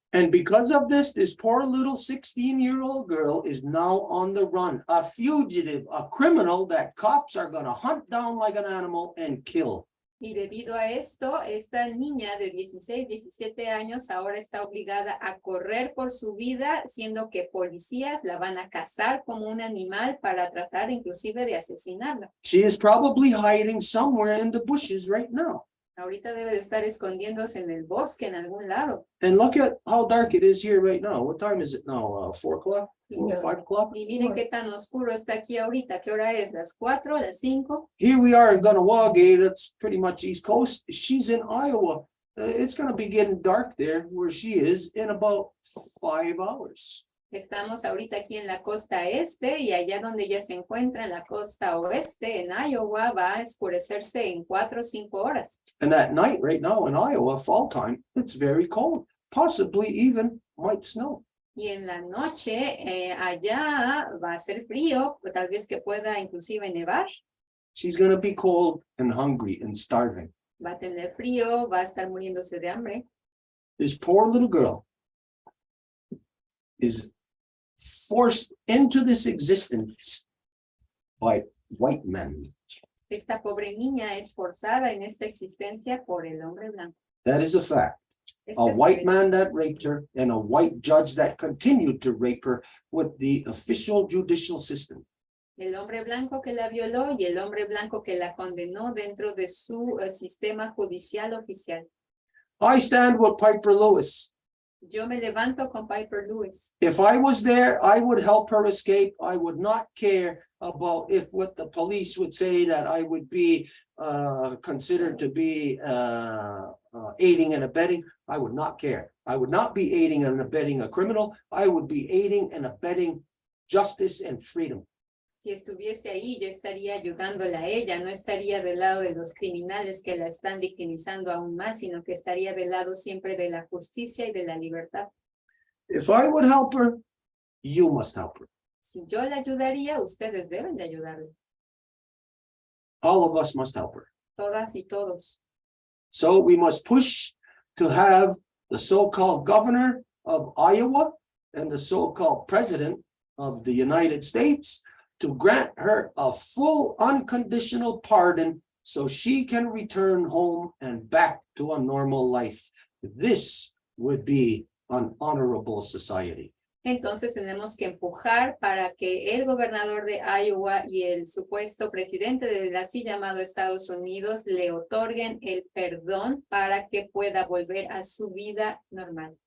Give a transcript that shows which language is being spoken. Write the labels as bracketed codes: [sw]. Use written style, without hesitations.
[en] And because of this poor little 16-year-old girl is now on the run, a fugitive, a criminal that cops are going to hunt down like an animal and kill. [es] Y debido a esto, esta niña de 16, 17 años ahora está obligada a correr por su vida, siendo que policías la van a cazar como un animal para tratar inclusive de asesinarla. [en] She is probably hiding somewhere in the bushes right now. [es] Ahorita debe de estar escondiéndose en el bosque en algún lado. [en] And look at how dark it is here right now. What time is it now? 4 o'clock? 5 o'clock? [es] Y miren qué tan oscuro está aquí ahorita. ¿Qué hora es? ¿Las 4? ¿Las 5? [en] Here we are in Ganawagate. That's pretty much East Coast. She's in Iowa. It's going to be getting dark there where she is in about 5 hours. [es] Estamos ahorita aquí en la costa este y allá donde ella se encuentra en la costa oeste, en Iowa, va a oscurecerse en 4 o 5 horas. [en] And at night right now in Iowa, fall time, it's very cold. Possibly even might snow. [es] Y en la noche allá va a ser frío, o tal vez que pueda inclusive nevar. [en] She's going to be cold and hungry and starving. [es] Va a tener frío, va a estar muriéndose de hambre. [en] This poor little girl is forced into this existence by white men. [es] Esta pobre niña es forzada en esta existencia por el hombre blanco. [en] That is a fact. [es] Esta a es su [en] white [es] elección. [en] man that raped her and a white judge that continued to rape her with the official judicial system. [es] El hombre blanco que la violó y el hombre blanco que la condenó dentro de su sistema judicial oficial. [en] I stand with Piper Lewis. [es] Yo me levanto con Piper Lewis. [en] If I was there, I would help her escape. I would not care about if what the police would say that I would be considered to be aiding and abetting. I would not care. I would not be aiding and abetting a criminal. I would be aiding and abetting justice and freedom. [es] Si estuviese ahí, yo estaría ayudándola a ella, no estaría del lado de los criminales que la están victimizando aún más, sino que estaría del lado siempre de la justicia y de la libertad. [en] If I would help her, you must help her. [es] Si yo la ayudaría, ustedes deben de ayudarla. [en] All of us must help her. [es] Todas y todos. [en] So we must push to have the so-called governor of Iowa and the so-called president of the United States to grant her a full unconditional pardon so she can return home and back to a normal life. This would be an honorable society. [es] Entonces tenemos que empujar para que el gobernador de Iowa y el supuesto presidente del así llamado Estados Unidos le otorguen el perdón para que pueda volver a su vida normal.